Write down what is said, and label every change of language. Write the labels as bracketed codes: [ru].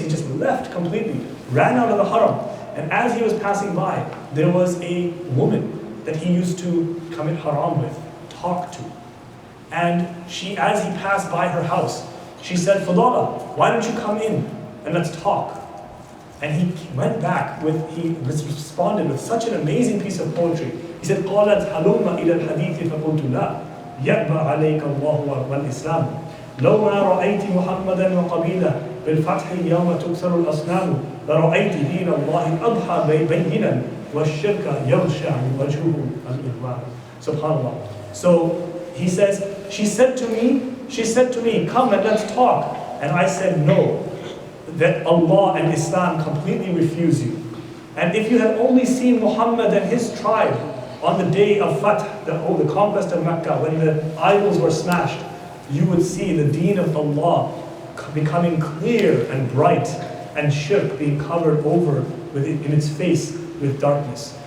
[en] He just left completely, ran out of the haram. And as he was passing by, there was a woman that he used to commit haram with, talk to. And as he passed by her house, she said, Fudala, why don't you come in and let's talk? And he went back he responded with such an amazing piece of poetry. He said, [ar] قَالَتْ هَلُمَّ إِلَى الْحَدِيثِ فَقُلْتُ لَا. يأبى عليك الله والإسلام لو ما رأيت محمدا وقبيله بالفتح يوم تكسر الأصنام لرأيت دين الله أضحى بينا والشرك يغشى وجهه الإغوان. [en] Subhanallah. So he says, she said to me, come and let's talk. And I said, no, that Allah and Islam completely refuse you. And if you had only seen Muhammad and his tribe on the day of Fath, the conquest of Mecca, when the idols were smashed, you would see the deen of Allah becoming clear and bright, and shirk being covered over in its face with darkness.